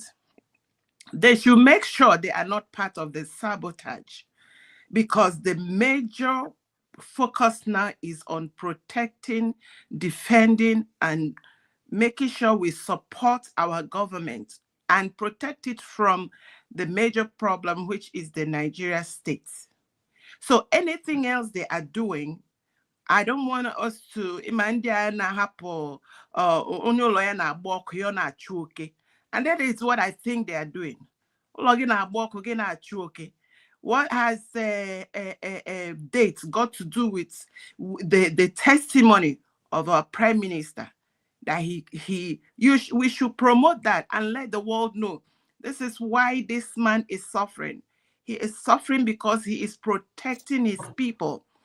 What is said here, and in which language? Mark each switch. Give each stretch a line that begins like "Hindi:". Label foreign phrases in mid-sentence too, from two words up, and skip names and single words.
English: They should make sure they are not part of the sabotage, because the major focus now is on protecting, defending, and making sure we support our government and protect it from the major problem, which is the Nigeria state. So anything else they are doing, I don't want us to
Igbo: imandia na hapo onye lawyer na agba ọkụ na achụ oke.
English: And that is what I think they are doing.
Igbo: Ụlọ gị na-agba ọkụ gị na-achụ oke.
English: What has dates got to do with the testimony of our prime minister? That we should promote that and let the world know this is why this man is suffering. He is suffering because he is protecting his people.